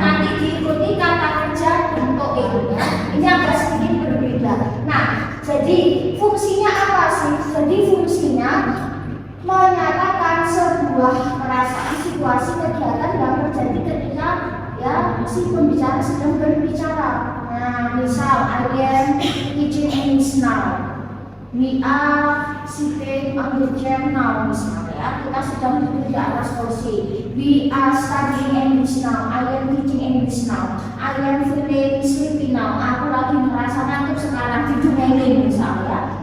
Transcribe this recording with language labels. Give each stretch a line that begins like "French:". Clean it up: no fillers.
Indonesian: Nanti diikuti kata kerja bentuk E ya. Ini agak sedikit berbeda. Nah, jadi fungsinya apa sih? Jadi fungsinya menyatakan sebuah perasaan, situasi, kegiatan yang terjadi ketika ya si pembicara sedang berbicara. Nah, misal
English: I am teaching English now. We are sitting on the chair now,
Indonesian: misalnya ya, kita sedang duduk di atas kursi.
English: We are studying English now. I am teaching English now. I am feeling sleepy now.
Indonesian: Aku lagi merasa ngantuk sekarang, tidur misalnya.